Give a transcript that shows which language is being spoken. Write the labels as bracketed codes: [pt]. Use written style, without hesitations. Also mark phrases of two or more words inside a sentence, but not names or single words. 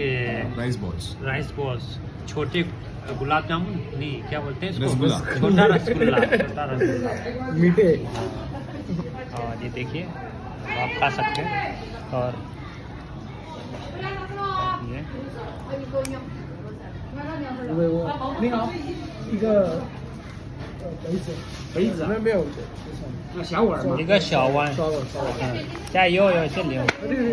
[en] rice balls [hi] छोटे गुलाब जामुन नहीं, क्या बोलते हैं इसको, रसगुल्ला। छोटा रसगुल्ला मीठे। और ये देखिए आप खा सकते हैं। और ये [zh] 杯子没有那小碗嘛，一个小碗，小碗。加油有这里，对，